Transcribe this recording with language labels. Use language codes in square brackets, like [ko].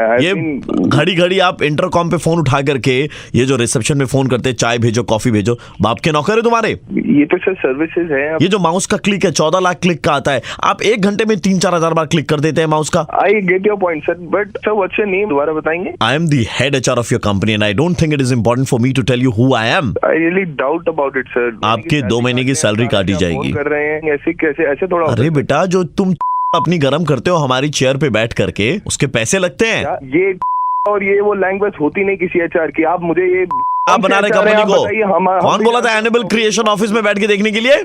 [hi] ये घड़ी घड़ी आप इंटरकॉम पे फोन उठा करके, ये जो रिसेप्शन में फोन करते, चाय भेजो, कॉफी भेजो, बाप के नौकर है तुम्हारे। ये तो सर सर्विसेज है। ये जो माउस का क्लिक है, 14 लाख क्लिक का आता है, आप 1 घंटे में 3-4 हजार बार क्लिक कर देते हैं माउस का। [en] I get your point sir, but sir what's your name, [hi] दोबारा बताएंगे? [en] I am the head HR of your company and I don't think it is important for me to tell you who I am. I really doubt about it sir। [hi] आपके 2 महीने की salary काटी जाएगी। कर रहे हैं ऐसे कैसे? ऐसे थोड़ा। अरे बेटा, जो तुम अपनी गरम करते हो हमारी चेयर पे बैठ करके, उसके पैसे लगते हैं। ये और ये वो लैंग्वेज होती नहीं किसी एचआर की। आप मुझे ये आप बना रहे कंपनी को? कौन बोला था एनिमल क्रिएशन ऑफिस में बैठ के देखने के लिए?